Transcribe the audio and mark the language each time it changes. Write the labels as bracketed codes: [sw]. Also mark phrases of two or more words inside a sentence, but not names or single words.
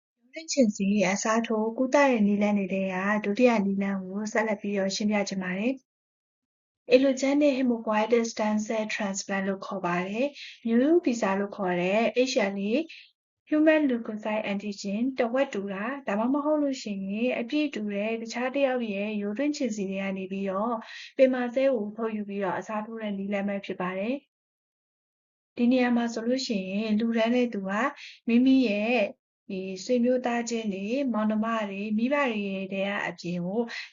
[my] င့်ချင်စီအစားထိုးကုသတဲ့နည်းလမ်းတွေထဲကဒုတိယနည်းလမ်းကိုဆက်လက်ပြီးတော့ရှင်းပြချင်ပါတယ်။ [en] Allogenic hematopoietic stem cell transplant [my] လို့ခေါ်ပါတယ်။မျိုးရိုးဗီဇလို့ခေါ်တဲ့ [en] HLA human leukocyte antigen [my] တဝက်တူတာဒါ မှမဟုတ်လို့ရှိရင်အပြည့်တူတဲ့တခြားတစ်ယောက်ရဲ့ရိုးတွင်းချင်စီတွေကနေပြီးတော့ပင်မဆဲကိုထုတ်ယူပြီးတော့အစားထိုးတဲ့နည်းလမ်းပဲဖြစ်ပါတယ်။ဒီနေရာ မှာဆိုလို့ရှိရင်လူတန်းတဲ့သူကမိမိရဲ့ဆွေမျိုးသားချင်းတွေမောင်နှမတွေမိဘတွေရဲ့အပြင်ကိုတ